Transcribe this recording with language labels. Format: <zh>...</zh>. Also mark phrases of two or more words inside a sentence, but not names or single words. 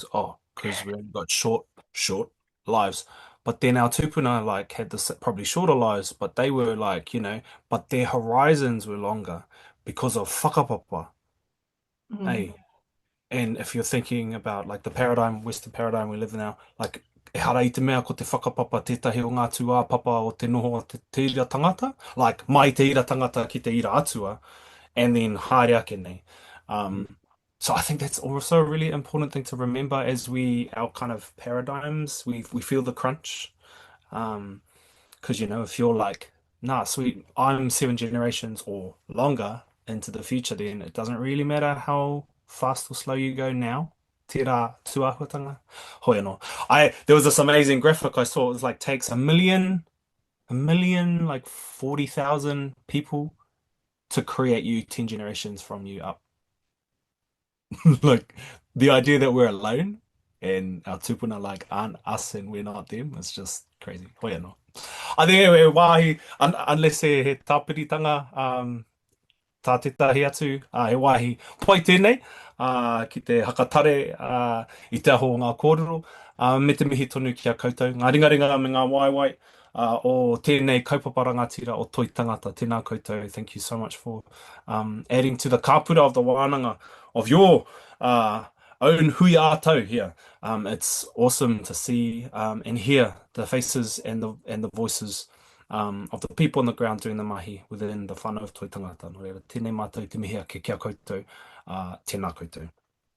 <en>Oh, because we've got short lives. But then our tupuna like had this probably shorter lives, but they were like, you know, but their horizons were longer because of whakapapa. Hey, and if you're thinking about like the paradigm, Western paradigm we live in now, like</en> <mi>e hara i te mea ko te whakapapa tētahi o ngā tū papa o te noho o te ira tangata, like mai te ira tangata ki te ira atua,</mi> <en>and then</en> <mi>haere ake nei.</mi> <en>So I think that's also a really important thing to remember as our kind of paradigms, we feel the crunch. Because, you know, if you're like, nah, sweet, I'm 7 generations or longer into the future, then it doesn't really matter how fast or slow you go now.</en> <mi>Tērā tuahuatanga. Hoi anō.</mi> <en>There was this amazing graphic I saw. It was like takes a million, like 40,000 people to create you 10 generations from you up. Like the idea that we're alone and our tupuna like aren't us and we're not them is just crazy.</en> <mi>Hoi anō.</mi> <en>I think anyway,</en> <mi>wāhi, unless he tāpiritanga, tā tētahi atu, he wāhi pai tēnei, ki te hakatare i te aho o ngā kōrero, me te mihi tonu ki a koutou. Ngā ringaringa me ngā waewae o tēnei kaupapa rangatira o Toi Tangata, tēnā koutou.</mi> <en>Thank you so much for adding to the kāpura of the wānanga of your own</en> <mi>hui ātau</mi> <en>here. It's awesome to see and hear the faces and the voices of the people on the ground doing the mahi within the whānau of Toi Tangata.</en> <mi>Nō reira, tēnei mātou te mihi a ke kia koutou, tēnā koutou.</mi>